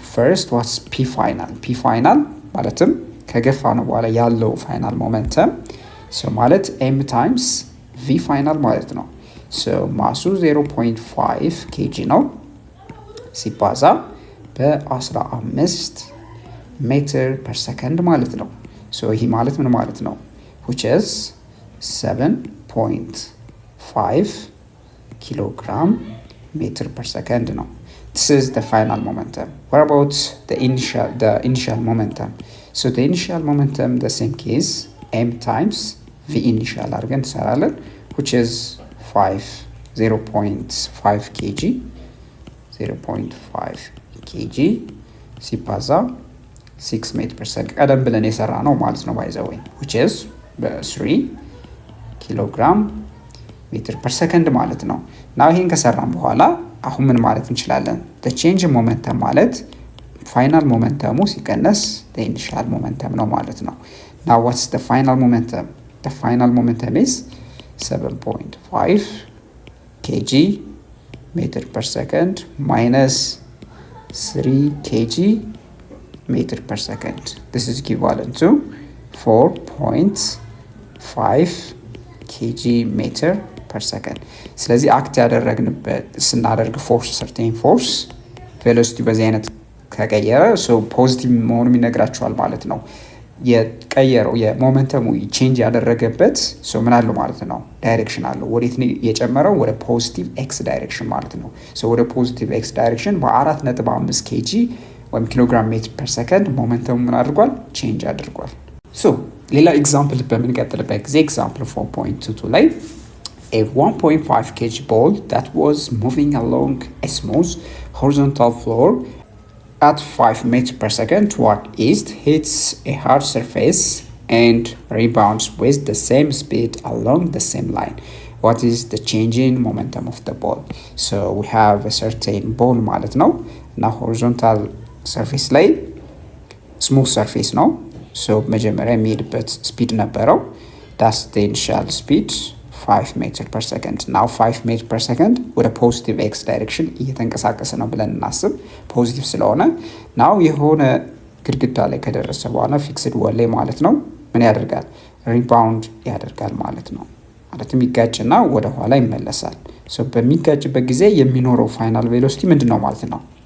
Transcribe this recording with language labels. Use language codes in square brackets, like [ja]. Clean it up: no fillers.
[en] first what's p final p final [am] ማለትም ከገፋ ነው በኋላ ያለው ፋይናል ሞመንተም ሶ ማለት m times v ፋይናል ማለት ነው። ሶ ማሱ 0.5 kg ነው ሲባዛ በ15 ሜትር ፐር ሰከንድ ማለት ነው። ሶ ይሄ ማለት ምን ማለት ነው? [en] which is 7.5 [am] ኪሎግራም ሜትር ፐር ሰከንድ ነው። [en] this is the final momentum. What about the initial momentum? So the initial momentum the same case m times v initial [am] አድርገን እንሰራለን [en] which is 0.5 kg 0.5 kg [am] ሲባዛ 6 ሜትር ፐር ሰከንድ ቀደም ብለን የሰራ ነው ማለት ነው [en] by the way which is 3 [am] ኪሎግራም ሜትር ፐር ሰከንድ ማለት ነው። ናው ይሄን ከሰራን በኋላ አሁን ምን ማለት እንችላለን? [en] the change in momentum [am] ማለት ፋይናል ሞመንተሙ ሲቀነስ [en] the initial momentum [am] ነው ማለት ነው። [en] now what's the final momentum? the final momentum is 7.5 kg [am] ሜትር ፐር ሰከንድ [en] minus 3 kg meter per second. This is equivalent to 4.5 kg meter per second. [am] ስለዚህ አክት ያደረግንበት ስናደርግ ፎርስ ሰርቴን ፎርስ ቬሎሲቲ በዚህ አይነት ከቀየረ ፖዚቲቭ መሆኑን ይነግራቸዋል ማለት ነው። የቀየረው የሞመንተሙ ቼንጅ ያደረገበት ምን አለው ማለት ነው? ዳይሬክሽን አለው። ወዴት ነው የጨመረው? ወደ ፖዚቲቭ ኤክስ ዳይሬክሽን ማለት ነው። ወደ ፖዚቲቭ ኤክስ ዳይሬክሽን በ4.5 ኬጂ ወይም ኪሎግራም ሜትር ፐር ሰከንድ ሞመንተሙ ምን አድርጓል? ቼንጅ አድርጓል። ሌላ ኤግዛምፕል በምንቀጥልበት ጊዜ ኤግዛምፕል 4.22 ላይ [en] a 1.5 kg ball that was moving along a smooth horizontal floor at 5 meters per second toward east hits a hard surface and rebounds with the same speed along the same line. What is the change in momentum of the ball? So we have a certain ball [am] ማለት ነው እና [en] horizontal surface [am] ላይ [en] smooth surface [am] ነው። መጀመሪያ የሚሄድበት ስፒድ ነበረው [en] that's the initial speed 5 meter per second. [am] now 5 meter per second ወደ ፖዚቲቭ ኤክስ ዳይሬክሽን እየተንቀሳቀሰ ነው ብለን እናስብ። ፖዚቲቭ ስለሆነ ናው የሆነ ግድግዳ ላይ ከደረሰ በኋላ ፊክስድ ወል ላይ ማለት ነው ምን ያደርጋል? ሪባውንድ ያደርጋል ማለት ነው። ማለትም ይጋጭና ወደ ኋላ ይመለሳል። በሚጋጭበት ጊዜ የሚኖረው ፋይናል ቬሎሲቲ ምንድነው ማለት ነው?